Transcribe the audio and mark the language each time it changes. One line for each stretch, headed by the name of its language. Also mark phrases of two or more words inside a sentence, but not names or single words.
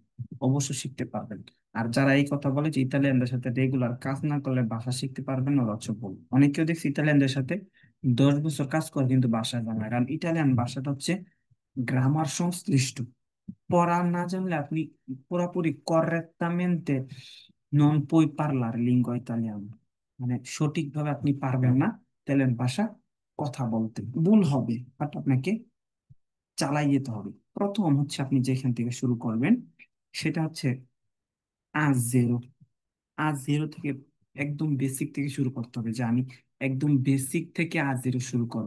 Bangla: অবশ্যই শিখতে পারবেন। আর যারা এই কথা বলে যে ইতালিয়ানদের সাথে রেগুলার কাজ না করলে ভাষা শিখতে পারবেন না, ওরা হচ্ছে ভুল। অনেকেও দেখছি ইতালিয়ানদের সাথে 10 বছর কাজ করে কিন্তু ভাষা জানে না। কারণ ইটালিয়ান ভাষাটা হচ্ছে গ্রামার সংশ্লিষ্ট। পড়া না জানলে আপনি পুরোপুরি
Italian: correttamente non puoi parlare lingua italiana,
Bangla: মানে সঠিকভাবে আপনি পারবেন না ইতালিয়ান ভাষা কথা বলতে। ভুল হবে, বাট আপনাকে চালাই যেতে হবে। প্রথম হচ্ছে আপনি যেখান থেকে শুরু করবেন সেটা হচ্ছে A0। A0 থেকে একদম বেসিক থেকে শুরু করতে হবে, যে আমি একদম বেসিক থেকে A0 শুরু করব।